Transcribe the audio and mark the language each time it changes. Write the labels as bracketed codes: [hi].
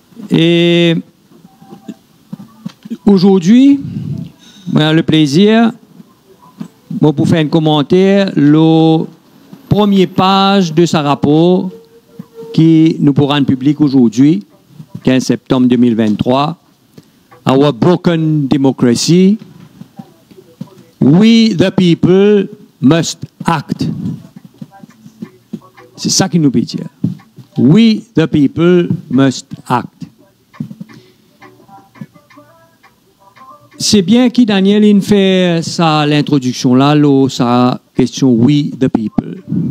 [fr] Et aujourd'hui, j'ai le plaisir pour faire un commentaire, la première page de ce rapport qui nous pourra rendre public aujourd'hui, 15 septembre 2023. [en] Our broken democracy, we the people must act. [fr] C'est ça qui nous peut dire. [en] We the people must act. [fr] C'est bien que Daniel fait l'introduction là, sa question [en] we the people.